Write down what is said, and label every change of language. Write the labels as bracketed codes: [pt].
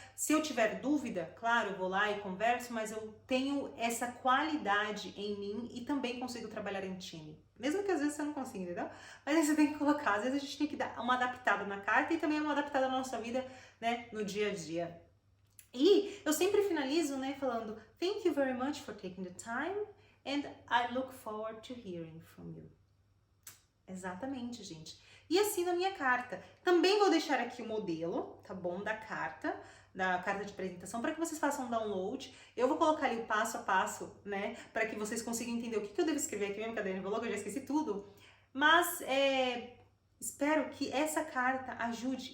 [pt] Se eu tiver dúvida, claro, eu vou lá e converso, mas eu tenho essa qualidade em mim e também consigo trabalhar em time. Mesmo que às vezes você não consiga, entendeu? Mas aí você tem que colocar, às vezes a gente tem que dar uma adaptada na carta e também uma adaptada na nossa vida, né, no dia a dia. E eu sempre finalizo, né, falando [en] thank you very much for taking the time and I look forward to hearing from you. [pt] Exatamente, gente. E assim na minha carta. Também vou deixar aqui o modelo, tá bom, da carta de apresentação, para que vocês façam um download. Eu vou colocar ali o passo a passo, né, para que vocês consigam entender o que eu devo escrever aqui mesmo, caderno de eu já esqueci tudo. Mas espero que essa carta ajude.